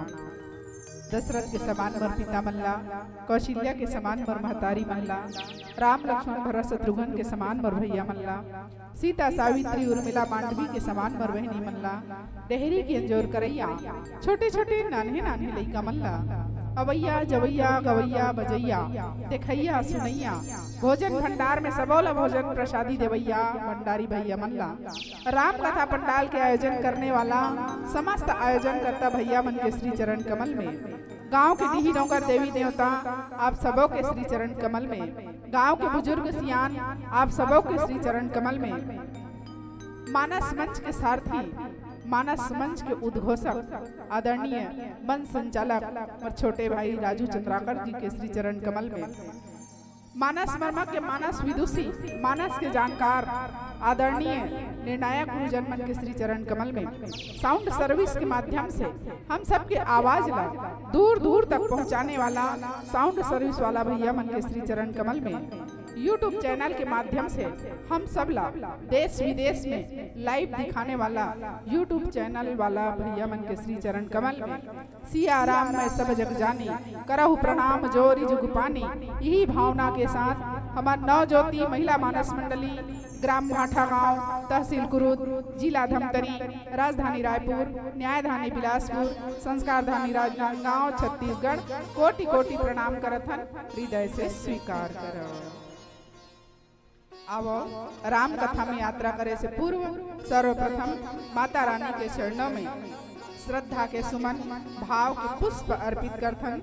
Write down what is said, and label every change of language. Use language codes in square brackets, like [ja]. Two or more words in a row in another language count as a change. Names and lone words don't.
[hne] दशरथ के समान वर पिता मल्ला कौशल्या के समान वर महतारी मल्ला राम लक्ष्मण भरत शत्रुघ्न के समान वर भैया मल्ला सीता सावित्री उर्मिला मांडवी के समान वर बहनी मल्ला डेहरी की अंजोर करैया छोटे छोटे नान्हे नान्हे लइका मल्ला अवैया जवैया गवैया बजैया देखैया सुनैया भोजन भंडार में सबोला भोजन प्रसादी देवैया भंडारी भैया मल्ला राम कथा पंडाल के आयोजन करने वाला समस्त आयोजन करता भैया मन के श्री चरण कमल में गांव के डीही नौकर देवी देवता आप सबों के श्री चरण कमल में गांव के बुजुर्ग सियान आप सबों के श्री चरण कमल में मानस मंच के सारथी मानस मंच के उद्घोषक आदरणीय मंच संचालक और छोटे भाई राजू चंद्राकर जी के श्री चरण कमल में मानस मर्मा के मानस विदुषी मानस के जानकार आदरणीय निर्णायक गुरुजन मन के श्री चरण कमल में साउंड सर्विस के माध्यम से हम सबके आवाज ला दूर दूर तक पहुंचाने वाला साउंड सर्विस वाला भैया मन के श्री चरण कमल में YouTube चैनल के माध्यम से हम सब ला देश विदेश में लाइव दिखाने वाला YouTube चैनल वाला भैया मन के श्री चरण कमल में [awa] सिया राम मैं सब जग जानी, करहु प्रणाम जोरी जुग पानी। [hne] यही भावना के साथ हमार नवज्योति महिला मानस मंडली, ग्राम भाठा गांव, तहसील कुरुद, जिला धमतरी, राजधानी रायपुर, न्यायधानी बिलासपुर, संस्कारधानी राजनांदगांव, छत्तीसगढ़ कोटि कोटि प्रणाम करथन, हृदय से स्वीकार करो। अब राम कथा में यात्रा करे से पूर्व सर्वप्रथम माता रानी के चरणों में श्रद्धा के सुमन भाव के पुष्प अर्पित करथन।